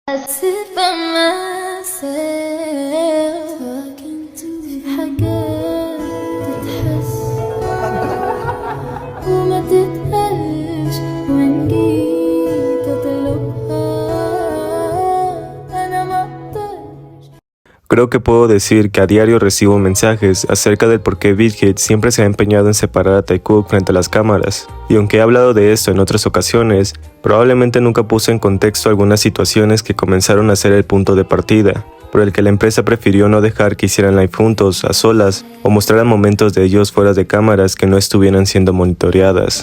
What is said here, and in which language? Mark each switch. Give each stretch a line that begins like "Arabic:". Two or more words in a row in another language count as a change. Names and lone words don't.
English: sit by myself talking to
Arabic: حاجات تتحس وما تتقالش وإن جيت أطلبها أنا ما أقدرش.
Spanish: Creo que puedo decir que a diario recibo mensajes acerca del por qué Beathit siempre se ha empeñado en separar a Taekook frente a las cámaras, y aunque he hablado de esto en otras ocasiones, probablemente nunca puse en contexto algunas situaciones que comenzaron a ser el punto de partida, por el que la empresa prefirió no dejar que hicieran live juntos, a solas, o mostraran momentos de ellos fuera de cámaras que no estuvieran siendo monitoreadas.